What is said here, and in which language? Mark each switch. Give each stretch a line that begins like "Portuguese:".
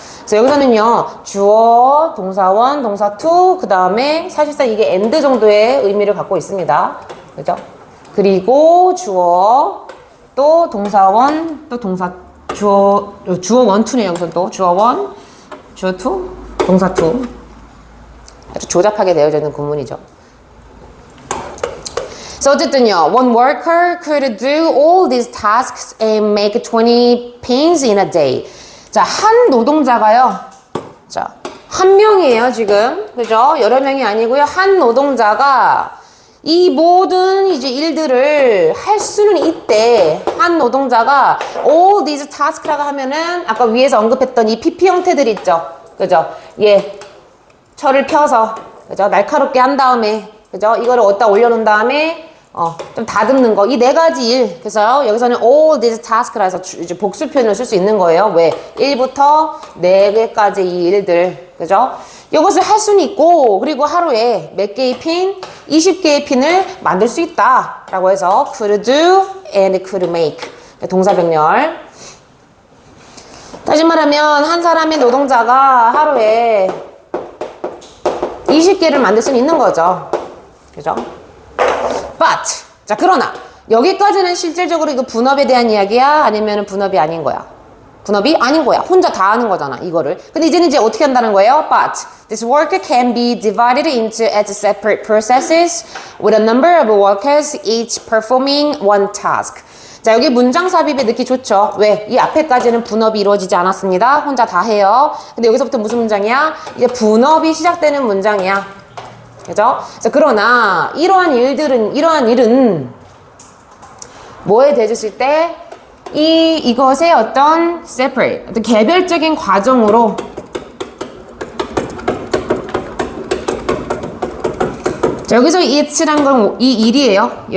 Korean: 그래서 여기서는요, 주어, 동사원, 동사 to, 그 다음에 사실상 이게 and 정도의 의미를 갖고 있습니다. 그죠? 그리고 주어, 또 동사원, 또 동사, 주어 원, 투네요. 여기서 또 주어 원, 주어 투, 동사 투. 아주 조잡하게 되어져 있는 구문이죠. 그래서 어쨌든요,
English: one worker could do all these tasks and make 20 paints in a day.
Korean: 자, 한 노동자가요. 자, 한 명이에요, 지금. 그죠? 여러 명이 아니고요. 한 노동자가 이 모든 이제 일들을 할 수는 있대. 한 노동자가
English: all these task
Korean: 라고 하면은 아까 위에서 언급했던 이 PP 형태들 있죠. 그죠? 예. 철을 펴서, 그죠? 날카롭게 한 다음에, 그죠? 이거를 어디다 올려놓은 다음에 좀 다듬는 거. 이 네 가지 일. 그래서 여기서는
English: all these task
Korean: 라 해서 이제 복수 표현을 쓸 수 있는 거예요. 왜? 1부터 4개까지 이 일들. 그죠? 이것을 할 수는 있고, 그리고 하루에 몇 개의 핀? 20개의 핀을 만들 수 있다. 라고 해서
English: could do and could make.
Korean: 동사 병렬. 다시 말하면, 한 사람의 노동자가 하루에 20개를 만들 수는 있는 거죠. 그죠?
English: But,
Korean: 자, 그러나, 여기까지는 실질적으로 이거 분업에 대한 이야기야? 아니면 분업이 아닌 거야? 분업이 아닌 거야. 혼자 다 하는 거잖아, 이거를. 근데 이제는 이제 어떻게 한다는 거예요?
English: But, this work can be divided into as separate processes with a number of workers each performing one task.
Korean: 자, 여기 문장 삽입에 넣기 좋죠. 왜? 이 앞에까지는 분업이 이루어지지 않았습니다. 혼자 다 해요. 근데 여기서부터 무슨 문장이야? 이제 분업이 시작되는 문장이야. 그죠? 자, 그러나 이러한 일은 뭐에 대해줬을 때 이것의 어떤 separate, 어떤 개별적인 과정으로 자, 여기서 it란 건 이 일이에요.